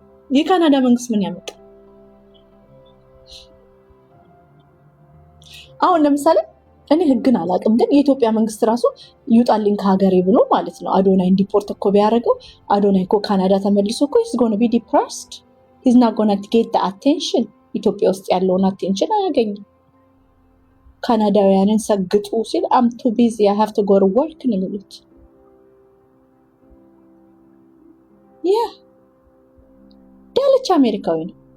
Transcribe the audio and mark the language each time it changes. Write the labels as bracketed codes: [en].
[am] የካናዳ መንግስት ምን ያመጣ? አሁን ለምሳሌ እኔ ህግን አላውቅም፣ ግን የኢትዮጵያ መንግስት ራሱ ይውጣልኝ ከሀገሬ ብሎ ማለት ነው አዶናይ ዲፖርት እኮ ቢያደርገው አዶናይ እኮ ካናዳ ተመልሶ እኮ [en] he's going to be depressed. he's not going to get the attention. [am] ኢትዮጵያ ውስጥ ያለውን አቴንሽን አያገኝም። ካናዳውያንን ሰግጡ ሲል [en] I'm too busy, I have to go to work [am] ነው የሚሉት። ዳልቻ አሜሪካዊ ነው።